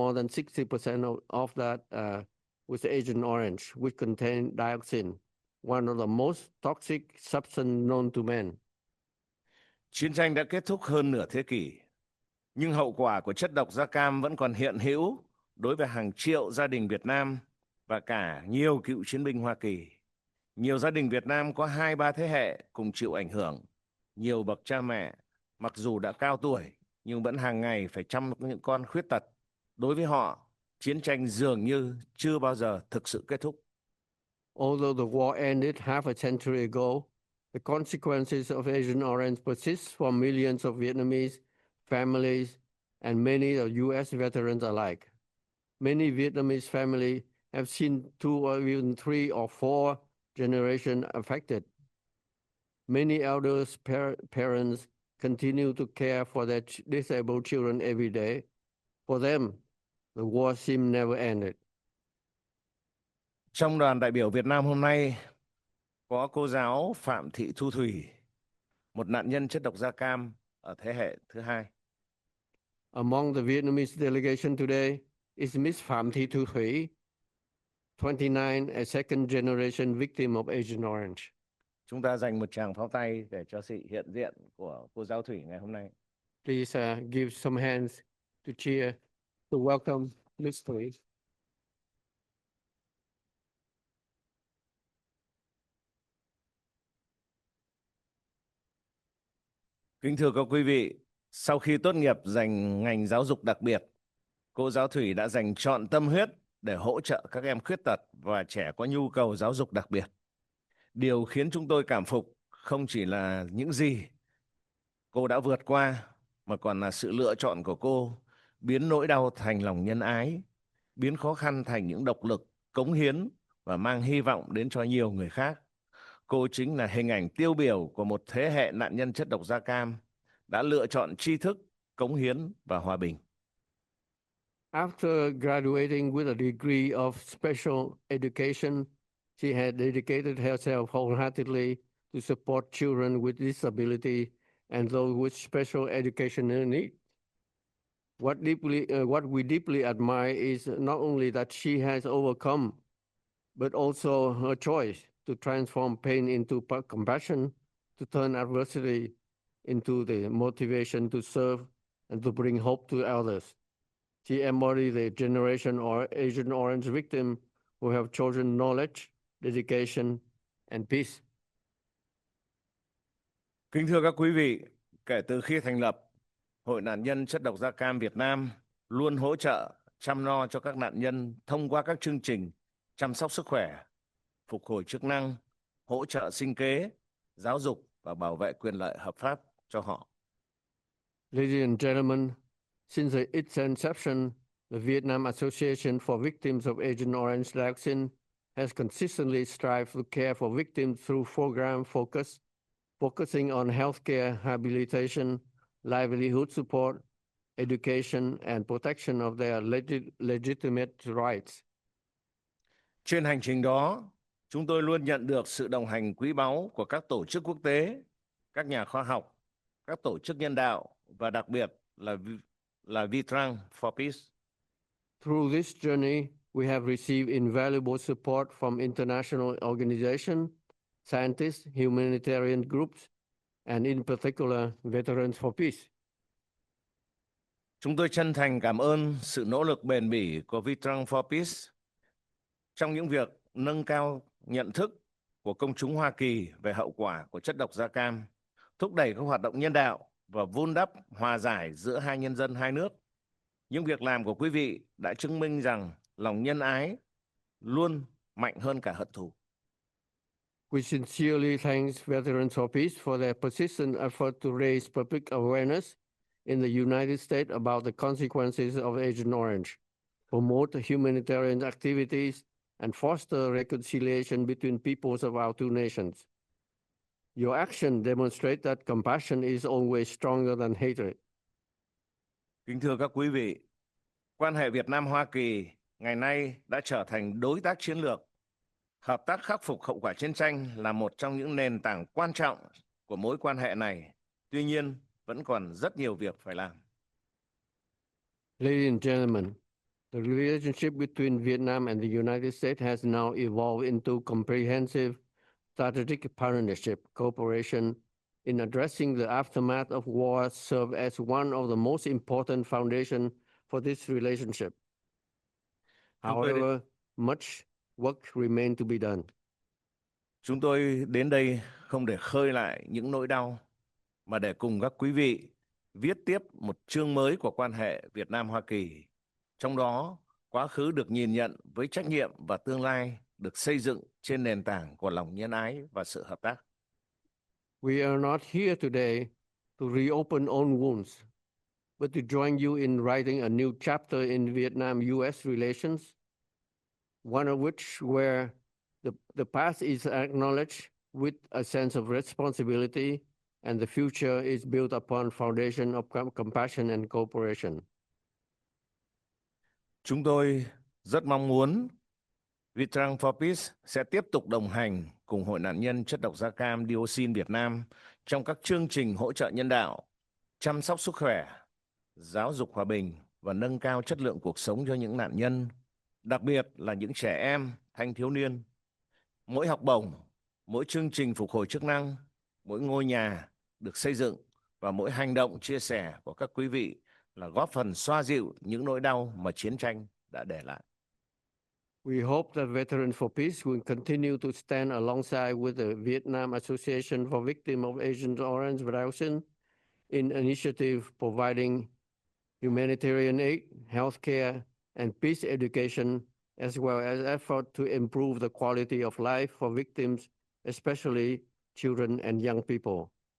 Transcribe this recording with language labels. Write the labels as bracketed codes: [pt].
[en] More than 60% of that was Agent Orange, which contained dioxin, one of the most toxic substances known to man. [vi] Chiến tranh đã kết thúc hơn nửa thế kỷ, nhưng hậu quả của chất độc da cam vẫn còn hiện hữu đối với hàng triệu gia đình Việt Nam và cả nhiều cựu chiến binh Hoa Kỳ. Nhiều gia đình Việt Nam có 2-3 thế hệ cùng chịu ảnh hưởng. Nhiều bậc cha mẹ, mặc dù đã cao tuổi, nhưng vẫn hàng ngày phải chăm những con khuyết tật. Đối với họ, chiến tranh dường như chưa bao giờ thực sự kết thúc. [en] Although the war ended half a century ago, the consequences of Agent Orange persist for millions of Vietnamese families and many of U.S. veterans alike. Many Vietnamese families have seen 2 or even 3 or 4 generations affected. Many elders, parents continue to care for their disabled children every day. For them, the war seemed never ended. [vi] Trong đoàn đại biểu Việt Nam hôm nay có cô giáo Phạm Thị Thu Thủy, một nạn nhân chất độc da cam ở thế hệ thứ 2. [en] Among the Vietnamese delegation today is Miss Phạm Thị Thu Thủy, 29, a second generation victim of Agent Orange. [vi] Chúng ta dành một tràng pháo tay để cho sự hiện diện của cô giáo Thủy ngày hôm nay. [en] Please give some hands to cheer, to welcome Miss Thủy. [vi] Kính thưa các quý vị, sau khi tốt nghiệp dành ngành giáo dục đặc biệt, cô giáo Thủy đã dành trọn tâm huyết để hỗ trợ các em khuyết tật và trẻ có nhu cầu giáo dục đặc biệt. Điều khiến chúng tôi cảm phục không chỉ là những gì cô đã vượt qua, mà còn là sự lựa chọn của cô biến nỗi đau thành lòng nhân ái, biến khó khăn thành những động lực, cống hiến và mang hy vọng đến cho nhiều người khác. Cô chính là hình ảnh tiêu biểu của một thế hệ nạn nhân chất độc da cam đã lựa chọn tri thức, cống hiến và hòa bình. [en] After graduating with a degree of special education, she had dedicated herself wholeheartedly to support children with disability and those with special educational needs. What we deeply admire is not only that she has overcome, but also her choice to transform pain into compassion, to turn adversity into the motivation to serve and to bring hope to others. She embodies the generation or Agent Orange victim who have chosen knowledge, dedication, and peace. [vi] Kính thưa các quý vị, kể từ khi thành lập, Hội nạn nhân chất độc da cam Việt Nam luôn hỗ trợ, chăm lo cho các nạn nhân thông qua các chương trình chăm sóc sức khỏe, phục hồi chức năng, hỗ trợ sinh kế, giáo dục và bảo vệ quyền lợi hợp pháp cho họ. [en] Ladies and gentlemen, since its inception, the Vietnam Association for Victims of Agent Orange Dioxin has consistently strived to care for victims through program focusing on healthcare, rehabilitation, livelihood support, education, and protection of their legitimate rights. [vi] Trên hành trình đó, chúng tôi luôn nhận được sự đồng hành quý báu của các tổ chức quốc tế, các nhà khoa học, các tổ chức nhân đạo và đặc biệt là Vitrang for Peace. [en] Through this journey, we have received invaluable support from international organizations, scientists, humanitarian groups, and in particular, Veterans for Peace. [vi] Chúng tôi chân thành cảm ơn sự nỗ lực bền bỉ của Vitrang for Peace trong những việc nâng cao nhận thức của công chúng Hoa Kỳ về hậu quả của chất độc da cam, thúc đẩy các hoạt động nhân đạo và vun đắp hòa giải giữa hai nhân dân hai nước. Những việc làm của quý vị đã chứng minh rằng lòng nhân ái luôn mạnh hơn cả hận thù. [en] We sincerely thank Veterans for Peace for their persistent effort to raise public awareness in the United States about the consequences of Agent Orange, promote humanitarian activities, and foster reconciliation between peoples of our two nations. Your action demonstrates that compassion is always stronger than hatred. [vi] Kính thưa các quý vị, quan hệ Việt Nam-Hoa Kỳ ngày nay đã trở thành đối tác chiến lược. Hợp tác khắc phục hậu quả chiến tranh là một trong những nền tảng quan trọng của mối quan hệ này. Tuy nhiên, vẫn còn rất nhiều việc phải làm. [en] Ladies and gentlemen, the relationship between Vietnam and the United States has now evolved into comprehensive strategic partnership cooperation in addressing the aftermath of war serve as one of the most important foundations for this relationship. However, much work remains to be done. [vi] Chúng tôi đến đây không để khơi lại những nỗi đau, mà để cùng các quý vị viết tiếp một chương mới của quan hệ Việt Nam-Hoa Kỳ. Trong đó, quá khứ được nhìn nhận với trách nhiệm và tương lai được xây dựng trên nền tảng của lòng nhân ái và sự hợp tác. [en] We are not here today to reopen old wounds, but to join you in writing a new chapter in Vietnam-US relations, one of which where the past is acknowledged with a sense of responsibility and the future is built upon foundation of compassion and cooperation. [vi] Chúng tôi rất mong muốn Vitrang for Peace sẽ tiếp tục đồng hành cùng Hội nạn nhân chất độc da cam dioxin Việt Nam trong các chương trình hỗ trợ nhân đạo, chăm sóc sức khỏe, giáo dục hòa bình và nâng cao chất lượng cuộc sống cho những nạn nhân, đặc biệt là những trẻ em, thanh thiếu niên. Mỗi học bổng, mỗi chương trình phục hồi chức năng, mỗi ngôi nhà được xây dựng và mỗi hành động chia sẻ của các quý vị là góp phần xoa dịu những nỗi đau mà chiến tranh đã để lại. [en] We hope that Veterans for Peace will continue to stand alongside with the Vietnam Association for Victims of Agent Orange Reduction in initiative providing humanitarian aid, healthcare, and peace education, as well as effort to improve the quality of life for victims, especially children and young people.